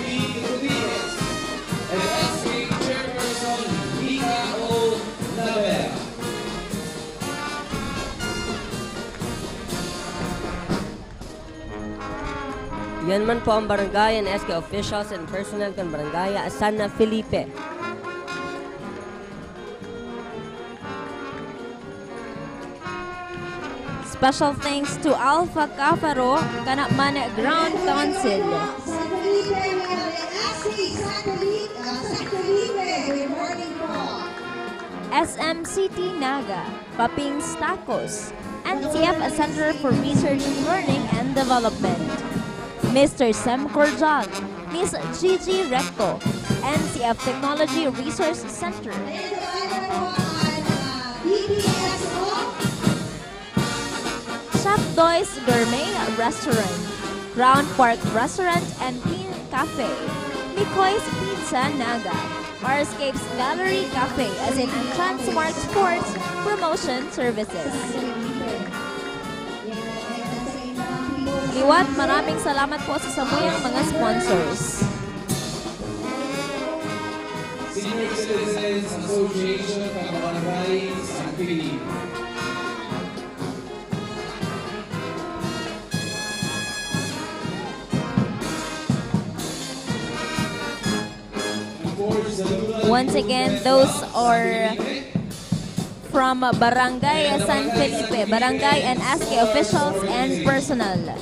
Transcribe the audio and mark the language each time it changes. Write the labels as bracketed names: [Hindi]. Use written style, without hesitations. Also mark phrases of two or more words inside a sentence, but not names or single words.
[English] Rodriguez and SK Chairperson Mika O. Navera. [Bikol] Yan man po ang barangay [English] and SK officials and personnel [Bikol] kan Barangay San Felipe. [English] Special thanks to Alpha Cafaro, Kanakman Ground Council. SMCT Naga, Papings Tacos, NTF Center for Research, Learning and Development. Mr. Sem Cordial, Miss Gigi Recto, NCF Technology Resource Center. Chef Doy's Gourmet Restaurant, Crown Park Restaurant and Clean Cafe, Mikoy's Pizza Naga, Marscapes Gallery Cafe as in Transmart Sports Promotion Services. [Bikol] Liwat, maraming salamat po sa samuyang mga sponsors. [English] Senior Citizens Association ng Barangay San Felipe. Once again, those are from Barangay San Felipe, Barangay and SK officials and personnel.